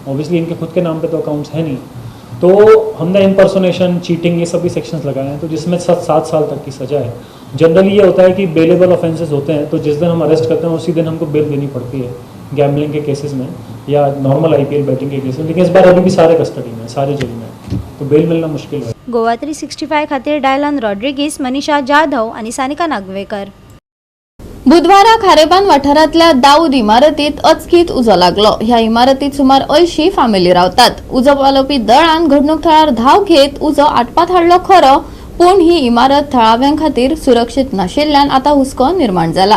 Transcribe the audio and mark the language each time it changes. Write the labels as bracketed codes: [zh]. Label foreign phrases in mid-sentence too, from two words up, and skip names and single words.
[hi] ऑब्वियसली इनके खुद के नाम पे तो अकाउंट्स है नहीं, तो हमने इम्पर्सोनेशन, चीटिंग, ये सभी सेक्शंस लगाए हैं, तो जिसमें 7 साल तक की सज़ा है। जनरली ये होता है कि [en] bailable offences [hi] होते हैं, तो जिस दिन हम अरेस्ट करते हैं उसी दिन हमको बेल देनी पड़ती है गैम्बलिंग के केसेस में या [en] normal IPL betting [hi] के केसेस में। लेकिन इस बार अभी भी सारे कस्टडी में, सारे जेल में, तो बेल मिलना मुश्किल है। [kok] गोवा 365 खातीर डायलन रॉड्रिगीस, मनीषा जाधव आणि सानिका नागवेकर। बुधवारा खारेपान वाठारांतल्या दाऊद इमारतीत अचकीत उजो लागलो। ह्या इमारतीत सुमार 80 फामिली रावतात। उजो पालोवपी दळान घडणूक थळार धाव घेत उजो आटपात हाडलो खरो, पूण ही इमारत थळाव्यांखातीर सुरक्षीत नाशिल्ल्यान आता हुस्को निर्माण जाला।